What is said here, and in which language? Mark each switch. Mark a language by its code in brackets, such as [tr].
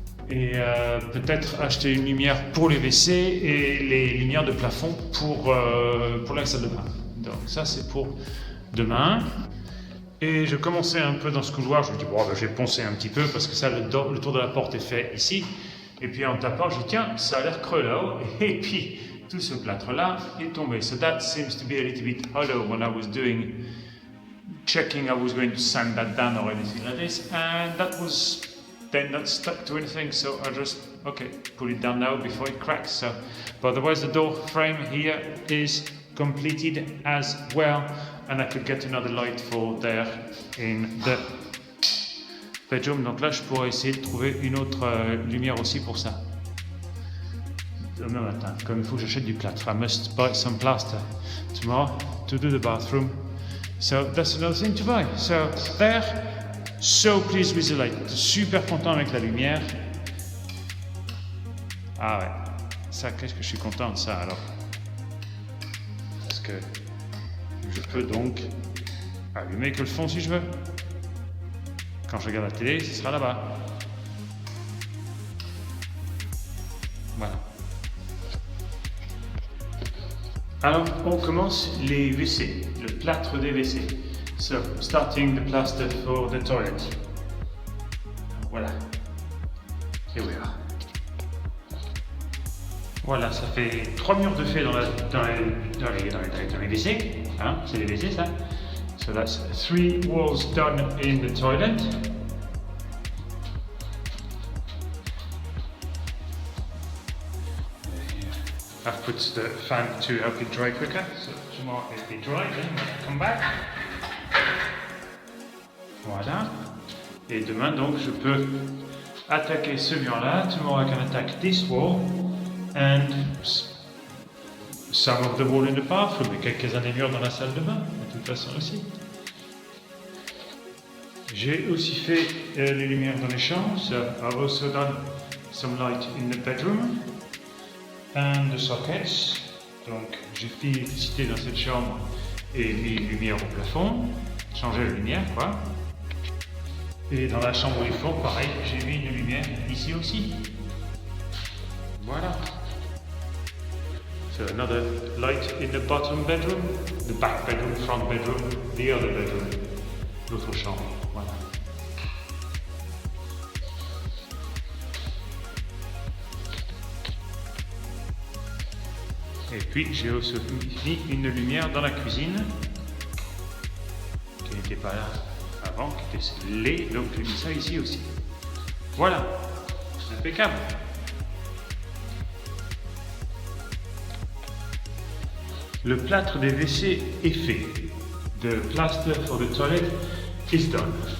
[fr] Et peut-être acheter une lumière pour les WC et les lumières de plafond pour la salle de bain. Donc ça c'est pour demain. Et je commençais un peu dans ce couloir, je me dis bon je vais poncer un petit peu parce que ça le tour de la porte est fait ici. Et puis en tapant je dis tiens ça a l'air creux là-haut et puis tout ce plâtre là est tombé. [en] So that seems to be a little bit hollow when I was checking I was going to sand that down or anything like this, and that was then not stuck to anything, so I just pull it down now before it cracks. So, but otherwise the door frame here is completed as well, and I could get another light for there in the bedroom. [fr] Donc là je pourrais essayer de trouver une autre lumière aussi pour ça. Demain matin, comme il faut que j'achète du plâtre, [en] I must buy some plaster tomorrow to do the bathroom. So that's another thing to buy. So there. So pleased with the light. [fr] Super content avec la lumière. Ah ouais. Ça, qu'est-ce que je suis content de ça alors. Parce que je peux donc allumer que le fond si je veux. Quand je regarde la télé, ce sera là-bas. Voilà. Alors, on commence les WC, le plâtre des WC. [en] So, starting the plaster for the toilet. Voilà. Here we are. [fr] Voilà, ça fait 3 murs de fait dans les WC. Hein, c'est les WC ça. [en] So that's 3 walls done in the toilet. I've put the fan to help it dry quicker. So tomorrow it'll be dry, then when I come back. [fr] Voilà. Et demain, donc, je peux attaquer ce mur-là. [en] Tomorrow I can attack this wall and some of the wall in the bathroom. [fr] Et quelques-uns des murs dans la salle de bain, de toute façon aussi. J'ai aussi fait les lumières dans les chambres. So I've also done some light in the bedroom and the sockets. Donc, j'ai fait l'électricité dans cette chambre et mis une lumière au plafond. Changer la lumière, quoi. Et dans la chambre où il faut, pareil, j'ai mis une lumière ici aussi. Voilà. [en] So another light in the bottom bedroom, the back bedroom, front bedroom, the other bedroom, [fr] l'autre chambre. [en] Voilà. [fr] Et puis j'ai aussi mis une lumière dans la cuisine qui n'était pas là avant, qui était laid, donc j'ai mis ça ici aussi. Voilà, impeccable. Le plâtre des WC est fait. [en] The plaster for the toilet is done.